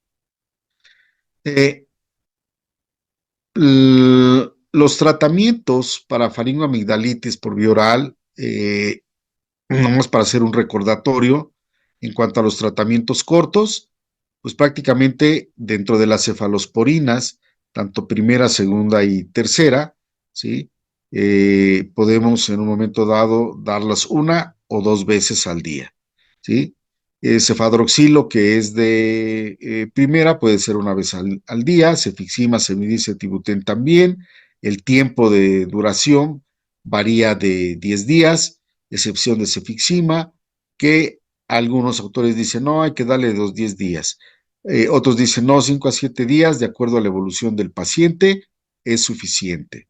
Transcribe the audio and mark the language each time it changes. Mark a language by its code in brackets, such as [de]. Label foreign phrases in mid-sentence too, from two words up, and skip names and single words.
[es] Eh, los tratamientos para faringoamigdalitis por vía oral, nomás para hacer un recordatorio, en cuanto a los tratamientos cortos, pues prácticamente dentro de las cefalosporinas, tanto primera, segunda y tercera, ¿sí? Podemos en un momento dado darlas una o dos veces al día, ¿sí? Cefadroxilo, que es de primera, puede ser una vez al día, cefixima, cefidis, tibuten también. El tiempo de duración varía de 10 días, excepción de cefixima, que algunos autores dicen, no, hay que darle 10 días. Otros dicen, no, 5 a 7 días, de acuerdo a la evolución del paciente, es suficiente.